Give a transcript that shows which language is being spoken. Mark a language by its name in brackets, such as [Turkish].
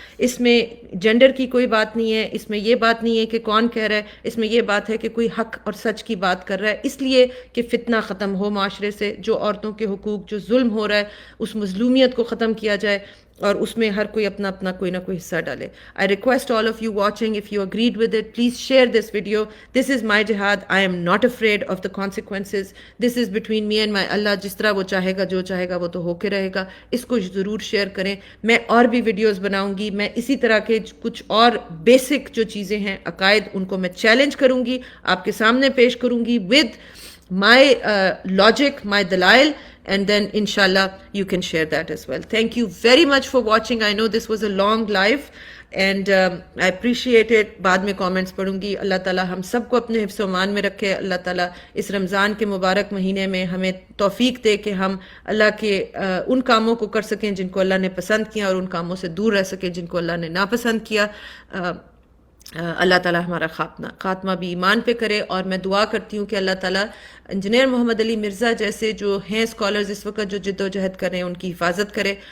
[Urdu] اس میں جینڈر کی کوئی بات نہیں ہے، اس میں یہ بات نہیں ہے کہ کون کہہ رہا ہے، اس میں یہ بات ہے کہ کوئی حق اور سچ کی بات کر رہا ہے، اس لیے کہ فتنہ ختم ہو معاشرے سے، جو عورتوں کے حقوق، جو ظلم ہو رہا ہے اس مظلومیت کو ختم کیا جائے، اور اس میں ہر کوئی اپنا اپنا کوئی نہ کوئی حصہ ڈالے. [English] I request all of you watching, if you agreed with it, please share this video. This is my jihad. I am not afraid of the consequences. This is between me and my Allah. [Urdu] جس طرح وہ چاہے گا، جو چاہے گا وہ تو ہو کے رہے گا. اس کو ضرور شیئر کریں. میں اور بھی ویڈیوز بناؤں گی. میں اسی طرح کے کچھ اور بیسک جو چیزیں ہیں، عقائد، ان کو میں چیلنج کروں گی، آپ کے سامنے پیش کروں گی [English] with my logic, my dalail, and then inshallah you can share that as well. Thank you very much for watching. I know this was a long live and I appreciate it. [Urdu] بعد میں comments پڑھوں گی. اللہ تعالیٰ ہم سب کو اپنے حفظ و امان میں رکھے. اللہ تعالیٰ اس رمضان کے مبارک مہینے میں ہمیں توفیق دے کہ ہم اللہ کے ان کاموں کو کر سکیں جن کو اللہ نے پسند کیا، اور ان کاموں سے دور رہ سکیں جن کو اللہ نے ناپسند کیا. اللہ تعالیٰ ہمارا خاتمہ بھی ایمان پہ کرے. اور میں دعا کرتی ہوں کہ اللہ تعالیٰ انجینئر محمد علی مرزا جیسے جو ہیں اسکالرز اس وقت جو جد و جہد کر رہے ہیں، ان کی حفاظت کرے.